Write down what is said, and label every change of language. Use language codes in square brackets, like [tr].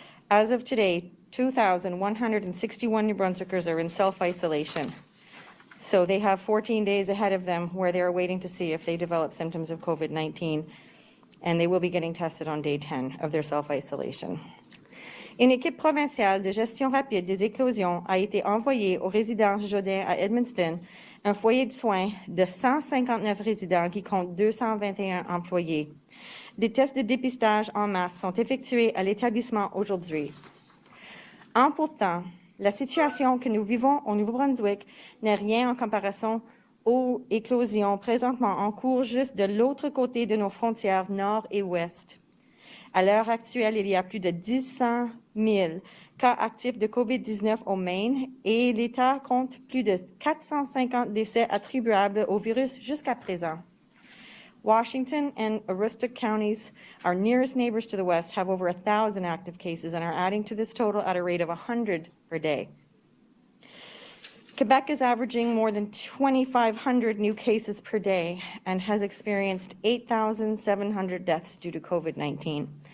[en] As of today, 2,161 New Brunswickers are in self-isolation. So they have 14 days ahead of them where they are waiting to see if they develop symptoms of COVID-19. And they will be getting tested on day 10 of their self-isolation. [fr] Une équipe provinciale de gestion rapide des éclosions a été envoyée aux résidences Jodin à Edmundston, un foyer de soins de 159 résidents qui compte 221 employés. Des tests de dépistage en masse sont effectués à l'établissement aujourd'hui. En pourtant, la situation que nous vivons au Nouveau-Brunswick n'est rien en comparaison aux éclosions présentement en cours juste de l'autre côté de nos frontières nord et ouest. À l'heure actuelle, il y a plus de 100 000 cas actifs de COVID-19 au Maine et l'État compte plus de 450 décès attribuables au virus jusqu'à présent. [en] Washington and Aroostook counties, our nearest neighbors to the west, have over 1,000 active cases and are adding to this total at a rate of 100 per day. Quebec is averaging more than 2,500 new cases per day and has experienced 8,700 deaths due to COVID-19.